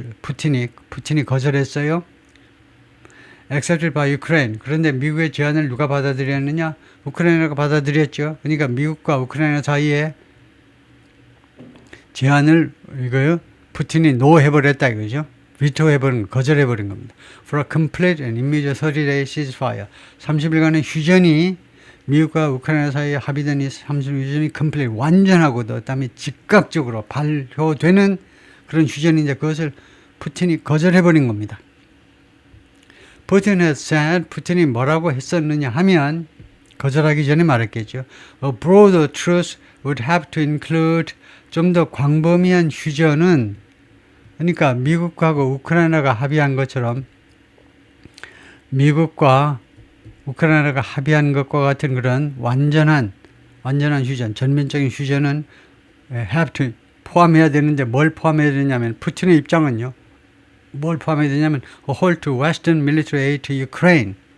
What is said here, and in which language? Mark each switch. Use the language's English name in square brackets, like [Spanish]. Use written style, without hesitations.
[Korean] 푸틴이 거절했어요. [English] accepted by Ukraine. [Korean] 그런데 미국의 제안을 누가 받아들였느냐? 우크라이나가 받아들였죠. 그러니까 미국과 우크라이나 사이에 제안을 푸틴이 노해버렸다 이거죠. 거절해버린 겁니다. [English] For a complete and immediate 30-day ceasefire. [Korean] 30일간의 휴전이 미국과 우크라이나 사이에 합의된 이 30일 휴전이 complete, 완전하고 그다음에 즉각적으로 발효되는 그런 휴전인데 그것을 푸틴이 거절해버린 겁니다. [English] Putin has said, [Korean] 푸틴이 뭐라고 했었느냐 하면 거절하기 전에 말했겠죠. [English] A broader truce would have to include, [Korean] 좀 더 광범위한 휴전은, 그러니까 미국하고 우크라이나가 합의한 것처럼 미국과 우크라이나가 합의한 것과 같은 그런 완전한 휴전, 전면적인 휴전은 have to 포함해야 되는데 뭘 포함해야 되냐면 푸틴의 입장은요. 뭘 포함해야 되냐면 [English] a halt to Western military aid to Ukraine.